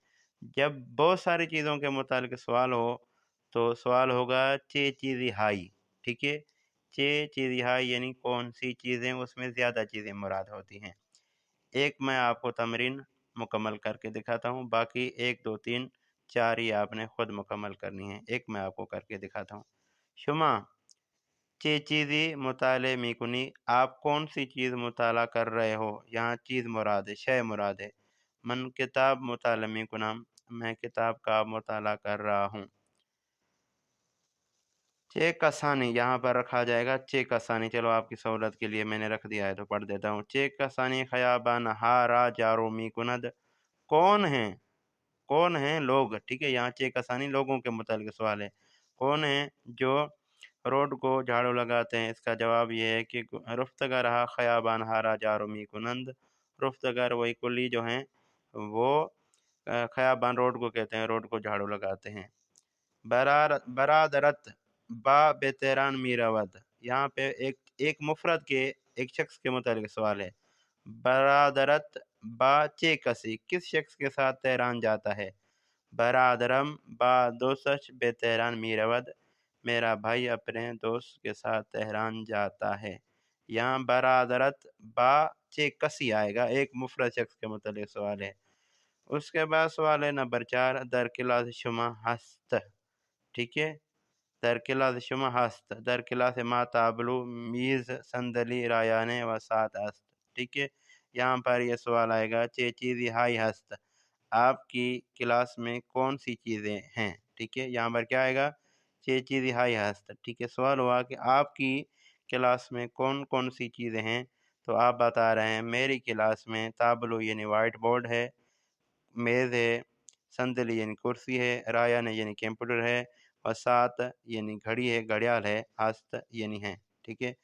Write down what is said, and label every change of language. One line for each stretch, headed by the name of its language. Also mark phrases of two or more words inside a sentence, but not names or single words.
Urdu: جب بہت ساری چیزوں کے متعلق سوال ہو تو سوال ہوگا
Persian: چے چیزی ہائی،
Urdu: ٹھیک ہے۔
Persian: چے چیزی ہائی
Urdu: یعنی کون سی چیزیں، اس میں زیادہ چیزیں مراد ہوتی ہیں۔ ایک میں آپ کو تمرین مکمل کر کے دکھاتا ہوں، باقی 1 2 3 4 ہی آپ نے خود مکمل کرنی ہے۔ ایک میں آپ کو کر کے دکھاتا ہوں۔
Persian: شما چے چیزی مطالعے می کنی،
Urdu: آپ کون سی چیز مطالعہ کر رہے ہو؟ یہاں چیز مراد ہے، شے مراد ہے۔
Persian: من کتاب مطالعہ می کنم،
Urdu: میں کتاب کا مطالعہ کر رہا ہوں۔
Persian: چے کسانی
Urdu: یہاں پر رکھا جائے گا،
Persian: چے کسانی،
Urdu: چلو آپ کی سہولت کے لیے میں نے رکھ دیا ہے تو پڑھ دیتا ہوں۔
Persian: چے کسانی خیابان ہارا جارو می کند،
Urdu: کون ہیں لوگ، ٹھیک ہے۔ یہاں
Persian: چے کسانی
Urdu: لوگوں کے متعلق سوال ہے، کون ہیں جو روڈ کو جھاڑو لگاتے ہیں؟ اس کا جواب یہ ہے کہ
Persian: رفتگر ہا خیابان ہارا جارو می کنند،
Urdu: رفتگر وہی کلی جو ہیں وہ خیابان روڈ کو کہتے ہیں، روڈ کو جھاڑو لگاتے ہیں۔
Persian: برادرت با بہتران میراود،
Urdu: یہاں پہ ایک مفرد کے ایک شخص کے متعلق سوال ہے۔
Persian: برادرت با چے کسی،
Urdu: کس شخص کے ساتھ تہران جاتا ہے؟
Persian: برادرم با دوستش بے تہران میرود،
Urdu: میرا بھائی اپنے دوست کے ساتھ تہران جاتا ہے۔ یہاں
Persian: برادرت با چے کسی
Urdu: آئے گا، ایک مفرد شخص کے متعلق سوال ہے۔ اس کے بعد سوال ہے نمبر 4،
Persian: در کلاس شما ہست،
Urdu: ٹھیک ہے۔
Persian: در کلاس شما ہست، در کلاس ما تابلو میز صندلی رایانے و ساتھ است،
Urdu: ٹھیک ہے۔ یہاں پر یہ سوال آئے گا
Persian: چے چیزی ہائی ہست،
Urdu: آپ کی کلاس میں کون سی چیزیں ہیں، ٹھیک ہے۔ یہاں پر کیا آئے گا؟
Persian: چے چیزی ہائی ہست،
Urdu: ٹھیک ہے۔ سوال ہوا کہ آپ کی کلاس میں کون کون سی چیزیں ہیں تو آپ بتا رہے ہیں میری کلاس میں تابلو یعنی وائٹ بورڈ ہے، میز ہے، صندلی یعنی کرسی ہے، رایانے یعنی کمپیوٹر ہے، اور ساتھ یعنی گھڑی ہے، گھڑیال ہے، ہست یعنی ہے، ٹھیک ہے۔